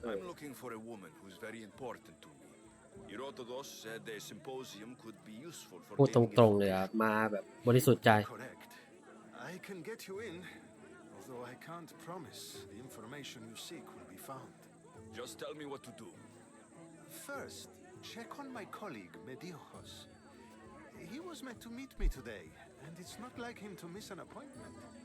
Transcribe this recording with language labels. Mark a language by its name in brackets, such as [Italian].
[English] I'm looking for a woman who's very important to me. Herodotus said a symposium could be useful for. [Thai] พูดตรงๆเลยอ่ะมาแบบบริสุทธิ์ใจ [English] Correct. I can get you in, although I can't promise the information you seek will be found. Just tell me what to do. First, check on my colleague Mediochos. He was meant to meet me today, and it's not like him to miss an appointment.